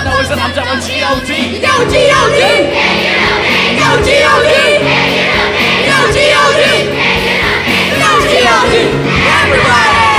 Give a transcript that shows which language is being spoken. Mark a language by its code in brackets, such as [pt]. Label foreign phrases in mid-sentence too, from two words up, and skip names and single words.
[en] and I'm done with G.O.D. Go G.O.D. Go G.O.D. Go G.O.D. Go G.O.D. Everybody.